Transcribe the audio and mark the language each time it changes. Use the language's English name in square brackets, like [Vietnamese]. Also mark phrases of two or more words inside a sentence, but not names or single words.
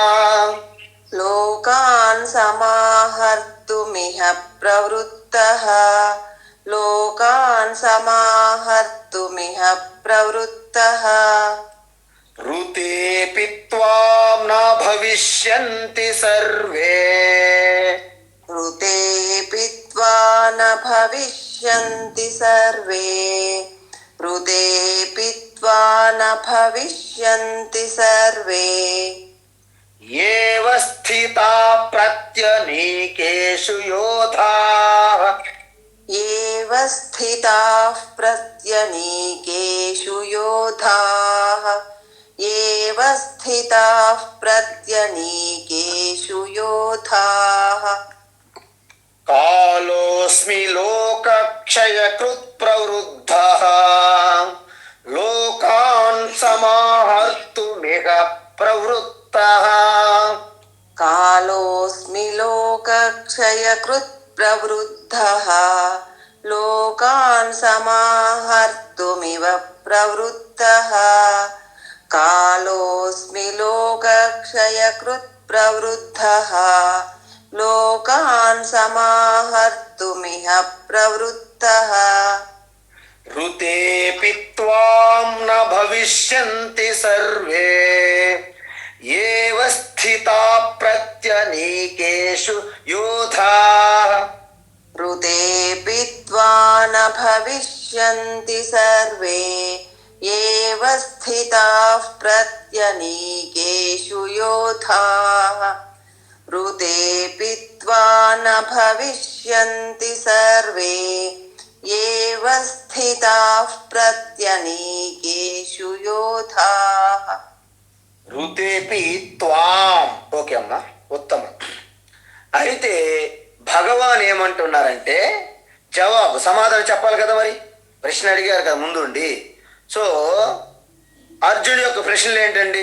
[Sanskrit] లోకాన్ సమాహర్తుమిహ ప్రవృత్తః లోకాన్ సమాహర్తుమిహ ప్రవృత్తః ఋతేపి త్వాం న భవిష్యంతి సర్వే ऋतेऽपि त्वा न भविष्यन्ति सर्वे ऋतेऽपि त्वा न भविष्यन्ति सर्वे ఏవ స్థితా ప్రత్యనీకేషు యోధాః एव स्थिताः प्रत्यनीकेषु योधाः एव स्थिताः प्रत्यनीकेषु योधाः కాలోస్మి లోకక్షయకృత్ ప్రవృద్ధః లోకాన్ సమాహర్తుమిహ ప్రవృత్తః कालोऽस्मि लोकक्षयकृत् प्रवृद्धः लोकान् समाहर्तुमिव प्रवृत्तः कालोऽस्मि लोकक्षयकृत् प्रवृद्धः लोकान् समाहर्तुमिह प्रवृत्तः ఋతేపి త్వాం న భవిష్యంతి సర్వే ఏవ స్థితా ప్రత్యనీకేషు యోధాః ऋतेऽपि त्वा न भविष्यन्ति सर्वे एव स्थिताः प्रत्यनीकेषु योधाः ऋतेऽपि त्वा न भविष्यन्ति सर्वे एव स्थिताः प्रत्यनीकेषु योधाः ఋతేపి త్వాం. [Telugu] ఓకే అమ్మా, ఉత్తమం. అయితే భగవాన్ ఏమంటున్నారంటే, జవాబు సమాధానం చెప్పాలి కదా, మరి ప్రశ్న అడిగారు కదా ముందుండి. సో అర్జునుడి యొక్క ప్రశ్నలు ఏంటండి?